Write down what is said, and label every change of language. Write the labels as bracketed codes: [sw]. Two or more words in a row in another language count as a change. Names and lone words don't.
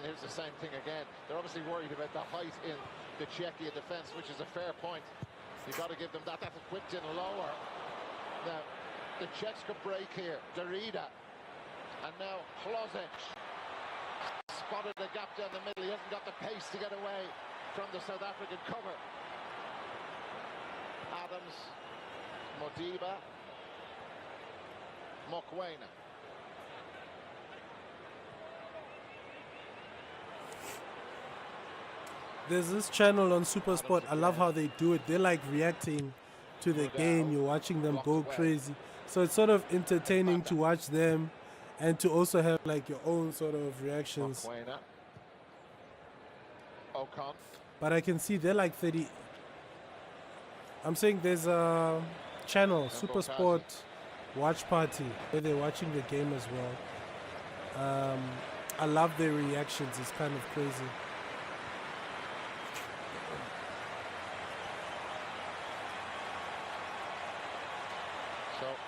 [en] Here's the same thing again. They're obviously worried about the height in the Czechia defence, which is a fair point. You've got to give them that. That's whipped in lower. Now, the Czechs could break here. Derrida. And now Klozec. Spotted the gap down the middle. He hasn't got the pace to get away from the South African cover. Adams. Modiba. Mokwena. There's this channel on Super Sport. I love how they do it. They're like reacting to the game. You're watching them go crazy. So it's sort of entertaining to watch them and to also have like your own sort of reactions. Mokwena. Ocon. But I can see they're like 30. I'm saying there's a channel, Super Sport Watch Party, where they're watching the game as well. I love their reactions. It's kind of crazy. So